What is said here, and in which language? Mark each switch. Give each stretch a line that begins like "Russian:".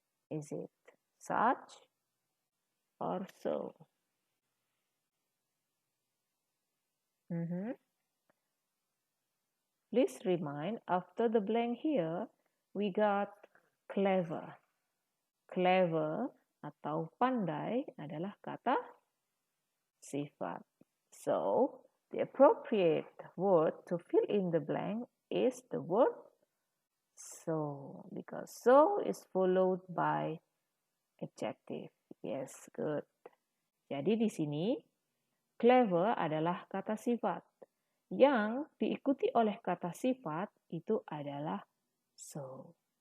English: Is it such or so? Please remind, after the blank here, we got clever.
Indonesian: Clever atau pandai adalah kata sifat.
English: So, the appropriate word to fill in the blank is the word so, because so is followed by adjective. Yes, good.
Indonesian: Jadi di sini clever adalah kata sifat. Yang diikuti oleh kata sifat itu adalah so.